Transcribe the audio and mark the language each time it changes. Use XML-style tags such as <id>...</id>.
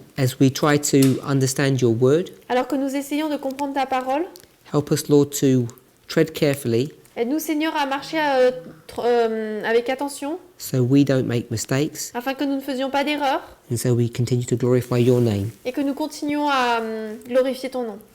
<en>as we try to understand your word.</en> <fr>Alors que nous essayons de comprendre ta parole,</fr> <en>Help us, Lord, to tread carefully</en> <fr>aide-nous, Seigneur, à marcher avec attention,</fr> <en>so we don't make mistakes</en> <fr>afin que nous ne faisions pas d'erreurs</fr> <en>and so we continue to glorify your name.</en> <fr>et que nous continuions à glorifier ton nom.</fr>